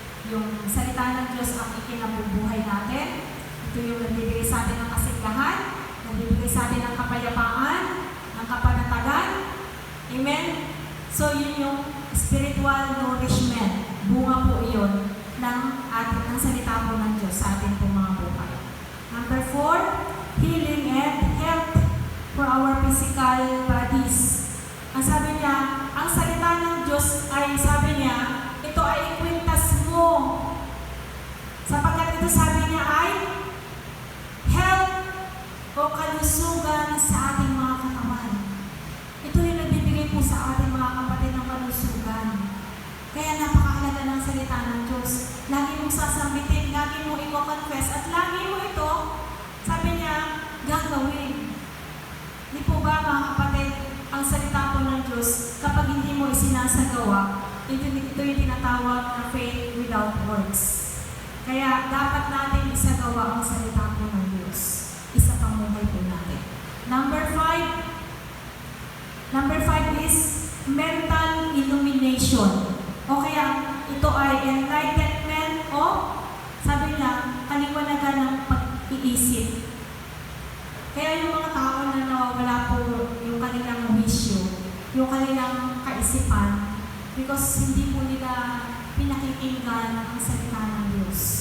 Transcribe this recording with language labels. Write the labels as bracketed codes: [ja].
[tl] Yung salita ng Diyos ang ikinabubuhay natin. Ito yung nagbibigay sa atin ng kasiglahan, nagbibigay sa atin ng kapayapaan, ng kapanatagan. Amen? So yun yung spiritual nourishment. Bunga po iyon ng salita po ng Diyos sa ating pong mga buhay. [en] Number 4, healing and health for our physical bodies. [tl] Ang sabi niya, ang salita ng Diyos ay sabi niya, ito ay ikwintas mo. Sapagkat ito sabi niya ay health o kalusugan sa ating mga katawan. Ito yung nagbibigay po sa ating mga kapatid ng kalusugan. Kaya napakahalaga ng salita ng Diyos. Lagi mong sasambitin, lagi mo i-confess, at lagi mo ito, sabi niya, gagawin. Di po ba mga kapatid, ang salita po ng Diyos, kapag hindi mo isinasagawa, ito yung tinatawag na faith without works. Kaya dapat natin isagawa ang salita po ng Diyos. Isa pamuhay po natin. [en] Number 5 is mental illumination. [tl] O kaya ito ay enlightenment o sabi niya, kaliwanagan ng pag-iisip. Kaya yung mga tao na nawawala po yung kanilang wisyo, yung kanilang kaisipan, because hindi po nila pinakikinggan ang salita ng Diyos.